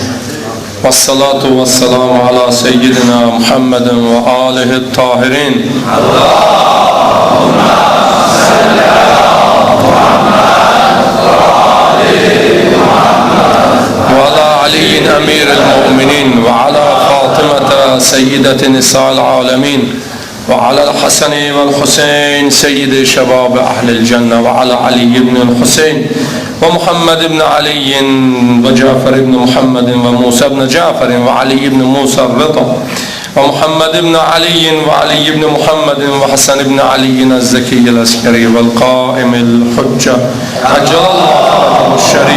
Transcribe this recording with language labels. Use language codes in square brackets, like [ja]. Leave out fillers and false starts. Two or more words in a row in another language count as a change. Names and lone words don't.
[ar] والصلاة والسلام على سيدنا محمد وآله الطاهرين. اللهم صل على محمد وعلى علي أمير المؤمنين وعلى فاطمة سيدة نساء العالمين. وعلى الحسن والحسين سيد شباب أهل الجنة وعلى علي بن الحسين ومحمد بن علي وجعفر بن محمد وموسى بن جعفر وعلي بن موسى الرضا ومحمد بن علي وعلي بن محمد وحسن بن علي الزكي العسكري والقائم الحجة عجل الله فرجه الشريف.